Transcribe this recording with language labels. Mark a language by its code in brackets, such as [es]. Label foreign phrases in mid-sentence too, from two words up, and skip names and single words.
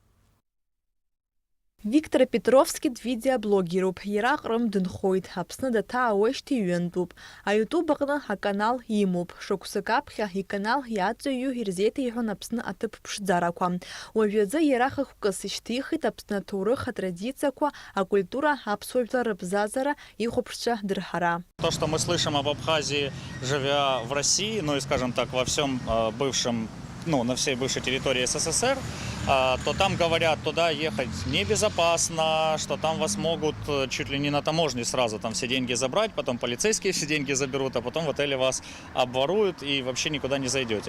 [ab] Виктор Петровски видеоблогеруп, иара Ҟрым дынхоит, Аԥсны даҭаауеижьҭеи ҩынтәуп. Аиутуб аҟны аканал имоуп. Шықәсык аԥхьа иканал иаҵаҩу ирзеиҭеиҳәон Аԥсны аҭыԥ ԥшӡарақәа. Уажәазы иара хықәкыс ишьҭихит Аԥсны аҭоурых, атрадициақәа, акультура, аԥсуа жәлар рыбзазара, ихәаԥшцәа дырҳара. [ru] То, что мы слышим об Абхазии, живя в России, ну и, скажем так, во всем бывшем, на всей бывшей территории СССР, то там говорят, туда ехать небезопасно, что там вас могут чуть ли не на таможне сразу там все деньги забрать, потом полицейские все деньги заберут, а потом в отеле вас обворуют и вообще никуда не зайдете.